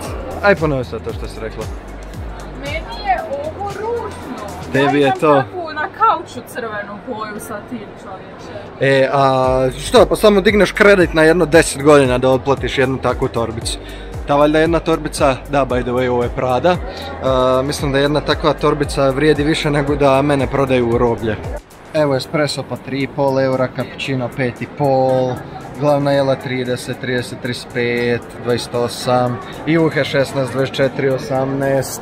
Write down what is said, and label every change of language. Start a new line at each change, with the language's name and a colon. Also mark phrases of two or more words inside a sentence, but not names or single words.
Croatian: Aj ponovi sad to što si rekla. Tebi je to. Na kauču crvenu boju sa tim, čovječe. A što, pa samo digneš kredit na jedno 10 godina da otplatiš jednu takvu torbicu. Ta valjda jedna torbica, da,
English: by the way,
Croatian: ovo je Prada. Mislim da jedna takva torbica vrijedi više nego da mene prodaju u roblje. Evo espresso pa 3,5 eura, cappuccino 5,5, glavna jela 30, 30, 35, 28, juhe 16, 24, 18.